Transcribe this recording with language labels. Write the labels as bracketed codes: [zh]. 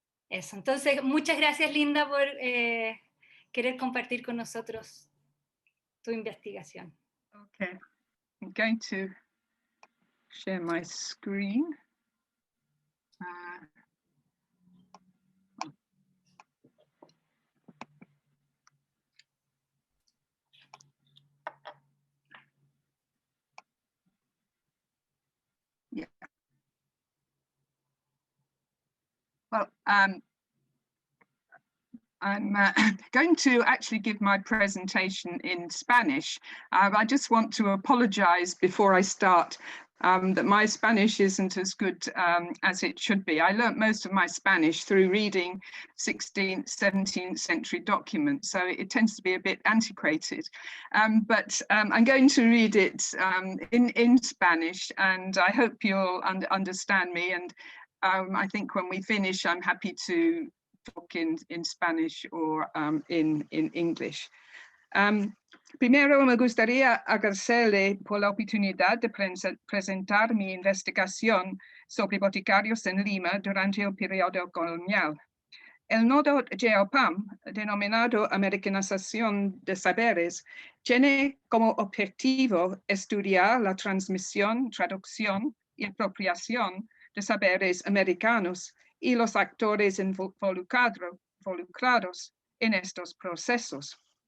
[es] Eso, entonces muchas gracias Linda por querer compartir con nosotros tu investigación. [en] Okay, I'm going to share my screen. Yeah. Well, I'm going to actually give my presentation in Spanish. I just want to apologize before I start that my Spanish isn't as good as it should be. I learnt most of my Spanish through reading 16th, 17th century documents, so it tends to be a bit antiquated. But I'm going to read it in Spanish, and I hope you'll understand me. And I think when we finish, I'm happy to talk in Spanish or in English. [es] Primero me gustaría agradecerle por la oportunidad de presentar mi investigación sobre boticarios en Lima durante el periodo colonial. El nodo GeoPAM, denominado Americanización de Saberes, tiene como objetivo estudiar la transmisión, traducción y apropiación de saberes americanos y los actores involucrados en estos procesos.